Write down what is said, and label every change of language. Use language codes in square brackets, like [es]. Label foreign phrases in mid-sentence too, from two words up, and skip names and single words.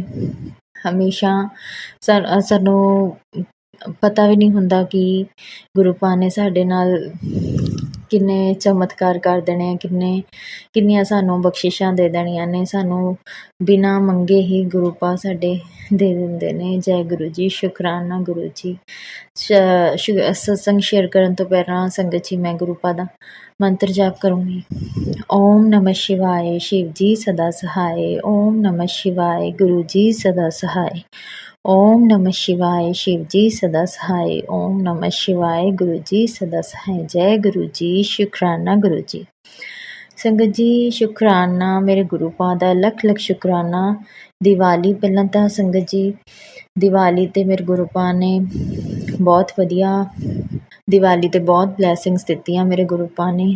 [pa] ਹਮੇਸ਼ਾ ਸਾਨੂੰ ਪਤਾ ਵੀ ਨਹੀਂ ਹੁੰਦਾ ਕਿ ਗੁਰੂ ਪਾ ਨੇ ਸਾਡੇ ਨਾਲ ਕਿੰਨੇ ਚਮਤਕਾਰ ਕਰ ਦੇਣੇ ਆ, ਕਿੰਨੀਆਂ ਸਾਨੂੰ ਬਖਸ਼ਿਸ਼ਾਂ ਦੇ ਦੇਣੀਆਂ ਨੇ। ਸਾਨੂੰ ਬਿਨਾਂ ਮੰਗੇ ਹੀ ਗੁਰੂ ਪਾ ਸਾਡੇ ਦੇ ਦਿੰਦੇ ਨੇ। ਜੈ ਗੁਰੂ ਜੀ। ਸ਼ੁਕਰਾਨਾ ਗੁਰੂ ਜੀ। ਸਤਸੰਗ ਸ਼ੇਅਰ ਕਰਨ ਤੋਂ ਪਹਿਲਾਂ ਸੰਗਤ ਜੀ, ਮੈਂ ਗੁਰੂ ਪਾ ਦਾ ਮੰਤਰ ਜਾਪ ਕਰੂੰਗੀ। [hi] ओम नमः शिवाय, शिव जी सदा सहाय। ओम नमः शिवाय, गुरु जी सदा सहाय। ओम नमः शिवाय, शिव जी सदा सहाय। ओम नमः शिवाय, गुरु जी सदा सहाय। [pa] ਜੈ ਗੁਰੂ ਜੀ। ਸ਼ੁਕਰਾਨਾ ਗੁਰੂ ਜੀ। ਸੰਗਤ ਜੀ, ਸ਼ੁਕਰਾਨਾ ਮੇਰੇ ਗੁਰੂ ਪਾ ਦਾ ਲੱਖ ਲੱਖ ਸ਼ੁਕਰਾਨਾ। ਦੀਵਾਲੀ ਪਹਿਲਾਂ ਤਾਂ ਸੰਗਤ ਜੀ, ਦੀਵਾਲੀ 'ਤੇ ਮੇਰੇ ਗੁਰੂ ਪਾ ਨੇ ਬਹੁਤ ਵਧੀਆ, ਦੀਵਾਲੀ 'ਤੇ ਬਹੁਤ ਬਲੈਸਿੰਗਸ ਦਿੱਤੀਆਂ ਮੇਰੇ ਗੁਰੂ ਪਾ ਨੇ।